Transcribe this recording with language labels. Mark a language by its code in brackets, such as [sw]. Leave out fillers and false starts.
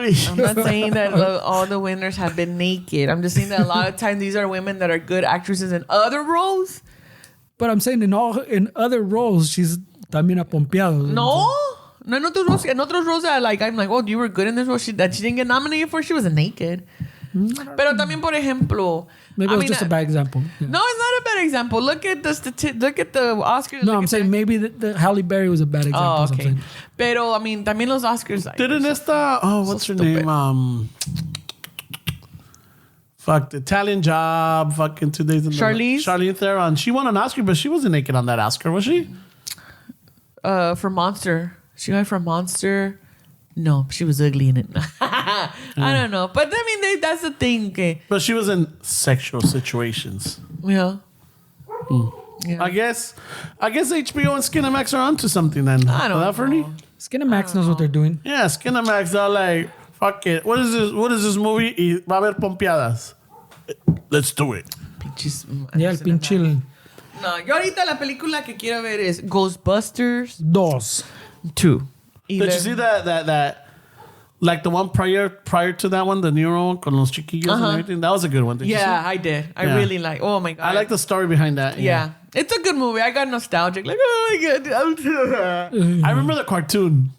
[en] I'm not saying that all the winners have been naked. I'm just saying that a lot of times these are women that are good actresses in other roles. But I'm saying in other roles, she's [es] también apompeado. No, en otros roles [en] that like I'm like, oh, you were good in this role that she didn't get nominated for. She wasn't naked. [es] Pero también, por ejemplo, [en] Maybe it was just a bad example. Yeah. No, it's not a bad example. Look at the Oscars. No, I'm saying maybe the Halle Berry was a bad example. Oh, I'm okay. saying. [es] Pero [en] I mean, [es] también los Oscars. [en] Like, Didn't what's her stupid. name? The Italian Job. Fucking 2 days in Charlize Theron. She won an Oscar, but she wasn't naked on that Oscar, was she? For Monster, she went for Monster. No, she was ugly in it. I don't know, but I mean, that's the thing. Okay. But she was in sexual situations. Yeah. Yeah. I guess HBO and Skinamax are onto something then. I don't know. Fernie? Skinamax knows what they're doing. Yeah, Skinamax are like, fuck it. What is this movie? [es] Y va a haber pompeadas. [en] Let's do it. [es] Pinches. [en] Yeah, [es] el pinche No, yo ahorita la película que quiero ver es Ghostbusters 2. [en] Did you see that like the one prior to that one, the neuro one [es] con los chiquillos [en] and everything? That was a good one. Did you see? I did. I really like. Oh my god. I like the story behind that. Yeah. It's a good movie. I got nostalgic. Like, oh my god. I remember the cartoon.